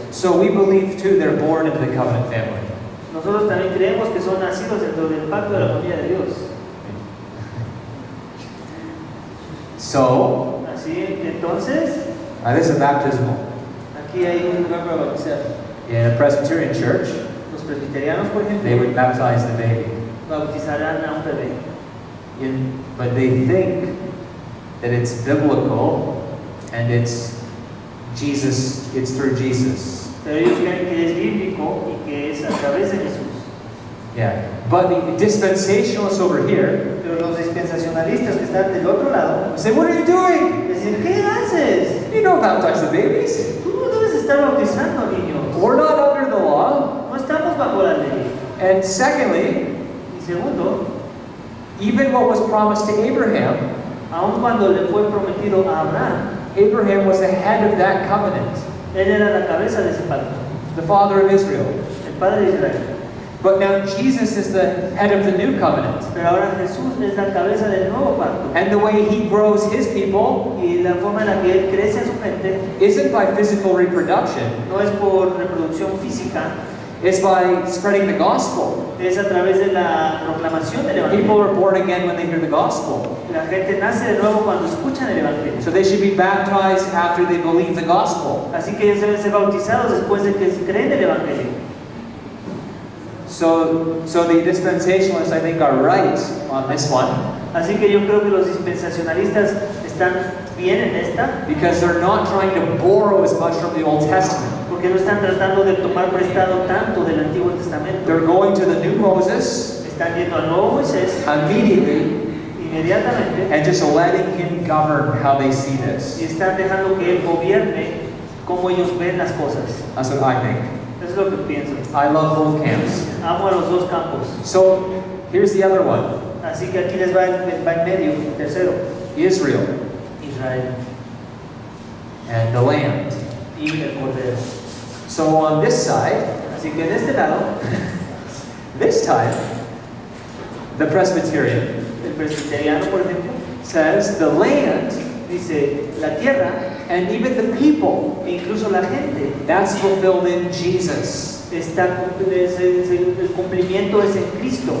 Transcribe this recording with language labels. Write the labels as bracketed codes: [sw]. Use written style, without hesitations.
[en] So we believe too they're born into the covenant family. [es] Nosotros también creemos que son nacidos dentro del pacto de la familia de Dios. [en] So, [es] Así, entonces, [en] this is baptismal. [es] aquí hay un lugar para bautizar. [en] In a Presbyterian church, [es] Los presbiterianos, por [en] they [es] ejemplo, [en] would baptize the baby. [es] bautizarán a un bebé. [en] But they think that it's biblical and it's through Jesus. [es] Pero ellos creen que es bíblico y que es a través de Jesús. [en] Yeah. But the dispensationalists over here [es] Pero los dispensacionalistas que están del otro lado [en] say, what are you doing? [es] dicen, ¿qué haces? [en] You don't baptize the babies. [es] Tú no debes estar bautizando niños. [en] We're not under the law. [es] No estamos bajo la ley. [en] And secondly, [es] Y segundo, [en] even what was promised to Abraham, [es] aun cuando le fue prometido a Abraham, [en] Abraham was the head of that covenant, [es] él era la cabeza de ese pacto, [en] the father of Israel. [es] el padre de Israel. [en] But now Jesus is the head of the new covenant. [es] Pero ahora Jesús es la cabeza del nuevo pacto. [en] And the way he grows his people [es] Y la forma en la que él crece a su gente [en] isn't by physical reproduction, [es] no es por reproducción física, [en] it's by spreading the gospel. [es] es a través de la proclamación del [en] People [es] Evangelio. [en] are born again when they hear the gospel. [es] La gente nace de nuevo cuando escuchan el Evangelio. [en] So they should be baptized after they believe the gospel. [es] Así que ellos deben ser bautizados después de que creen el Evangelio. [en] So the dispensationalists, I think, are right on this one, [es] Así que yo creo que los dispensacionalistas están bien en esta, [en] because they're not trying to borrow as much from the Old Testament. [es] porque no están tratando de tomar prestado tanto del Antiguo Testamento. [en] They're going to the new Moses [es] Están yendo al nuevo Moisés [en] immediately [es] inmediatamente [en] and just letting him govern how they see [es] y [en] this. [es] están dejando que él gobierne cómo ellos ven las cosas. [en] That's what I think. [es] Eso es lo que pienso. [en] I love both camps. [es] Amo a los dos campos. [en] So here's the other one, [es] Así que aquí les va en medio, el tercero, [en] Israel [es] Israel [en] and the land. [es] y el Cordero. [en] So on this side, [es] Así que en este lado, [en] this time, the Presbyterian [es] el presbiteriano, por ejemplo, [en] says the land [es] dice la tierra [en] and even the people, [es] e incluso la gente [en] that's fulfilled in Jesus. [es] el cumplimiento es en Cristo.